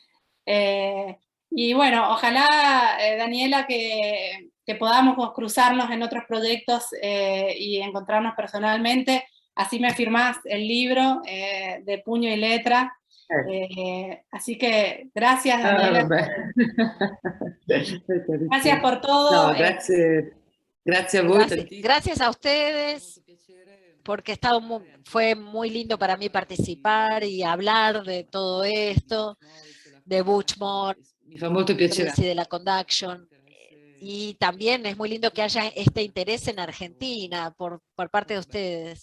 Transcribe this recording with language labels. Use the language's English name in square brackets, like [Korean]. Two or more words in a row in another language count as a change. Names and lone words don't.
[Spanish] Y bueno, ojalá Daniela que podamos cruzarnos en otros proyectos y encontrarnos personalmente, así me firmás el libro de puño y letra. Así que gracias Daniela. Gracias por todo. No, [Italian] grazie a voi. [Spanish] Gracias a ustedes, porque fue muy lindo para mí participar y hablar de todo esto, de Butch Morris, [Italian] Mi fa molto piacere. [Spanish] y de la conduction. Y también es muy lindo que haya este interés en Argentina por parte de ustedes.